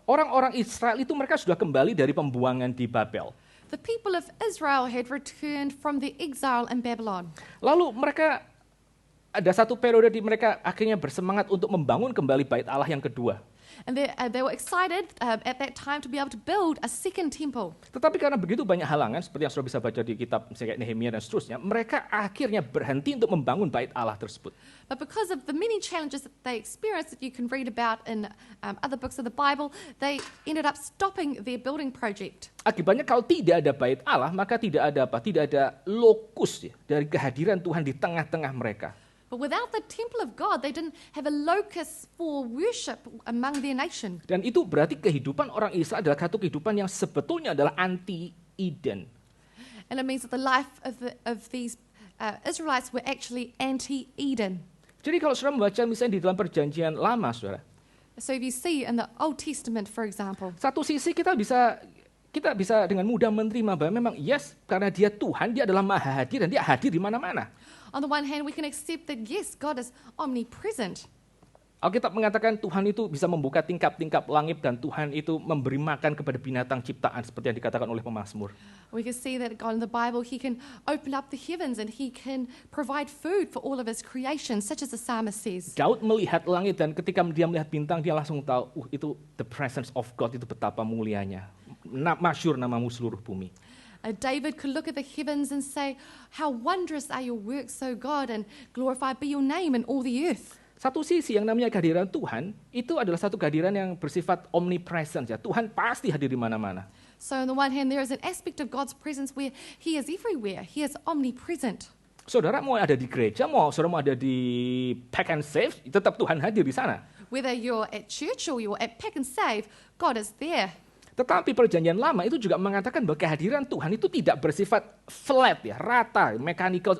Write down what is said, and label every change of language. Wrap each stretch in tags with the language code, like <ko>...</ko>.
<id>orang-orang Israel itu mereka sudah kembali dari pembuangan di Babel.</id> <en>the people of Israel had returned from the exile in Babylon.</en> <id>Lalu mereka ada satu periode di mereka akhirnya bersemangat untuk membangun kembali bait Allah yang kedua.</id> <en>And they were excited at that time to be able to build a second temple.</en> <id>Tetapi karena begitu banyak halangan, seperti yang saudara bisa baca di kitab misalnya Nehemia dan seterusnya, mereka akhirnya berhenti untuk membangun bait Allah tersebut.</id> <en>But because of the many challenges that they experienced that you can read about in other books of the Bible, they ended up stopping their building project.</en> <id>Akibatnya kalau tidak ada bait Allah, maka tidak ada apa? Tidak ada lokus ya, dari kehadiran Tuhan di tengah-tengah mereka.</id> <en>But without the temple of God, they didn't have a locus for worship among their nation.</en> <id>Dan itu berarti kehidupan orang Israel adalah satu kehidupan yang sebetulnya adalah anti-Eden.</id> <en>And it means that the life of these Israelites were actually anti-Eden.</en> <id>Jadi kalau saudara membaca misalnya di dalam perjanjian lama, saudara,</id> <en>So if you see in the Old Testament, for example,</en> <id>satu sisi kita bisa dengan mudah menerima bahwa memang yes, karena dia Tuhan, dia adalah maha hadir dan dia hadir di mana-mana.</id> <en>on the one hand, we can accept that, yes, God is omnipresent.</en> <id>Alkitab mengatakan Tuhan itu bisa membuka tingkap-tingkap langit dan Tuhan itu memberi makan kepada binatang ciptaan seperti yang dikatakan oleh pemazmur.</id> <en>We can see that God in the Bible, He can open up the heavens and He can provide food for all of His creation, such as the psalmist says.</en> <id>Daud melihat langit dan ketika dia melihat bintang dia langsung tahu, itu</id> <en>the presence of God,</en> <id>itu betapa mulianya. Masyhur namamu seluruh bumi.</id> <en>David could look at the heavens and say, how wondrous are your works, O God, and glorified be your name in all the earth.</en> <id>Satu sisi yang namanya kehadiran Tuhan, itu adalah satu kehadiran yang bersifat omnipresent. Ya. Tuhan pasti hadir di mana-mana.</id> <en>So on the one hand, there is an aspect of God's presence where He is everywhere. He is omnipresent.</en> <id>Saudara mau ada di gereja, saudara mau ada di Pack and Save, tetap Tuhan hadir di sana.</id> <en>Whether you're at church or you're at Pack and Save, God is there.</en> <id>Tetapi perjanjian lama itu juga mengatakan bahwa kehadiran Tuhan itu tidak bersifat flat, ya, rata, mechanical.</id>